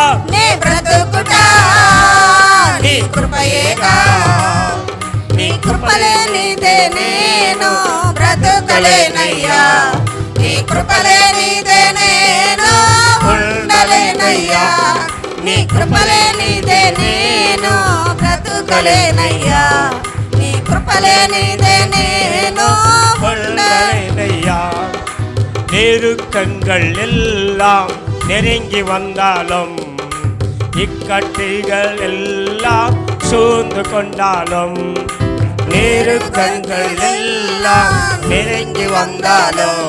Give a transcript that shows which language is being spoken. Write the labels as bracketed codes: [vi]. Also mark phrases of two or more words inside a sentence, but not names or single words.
[te] నే బ్రతుకుట నీ కృపయేగా నీ కృపలేనిదే నేను బ్రతుకలేనయ్యా నీ కృపలేనిదే నేను ఉండలేనయ్యా నీ కృపలేనిదే నేను బ్రతుకలేనయ్యా నీ కృపలేనిదే నేను [ta] ఉండలేనయ్யா நெருக்கங்கள் எல்லாம் நெருங்கி வந்தாலும் இக்கட்டுகள் எல்லாம் சூழ்ந்து கொண்டாலும் நெருக்கங்கள் எல்லாம் நெருங்கி வந்தாலும்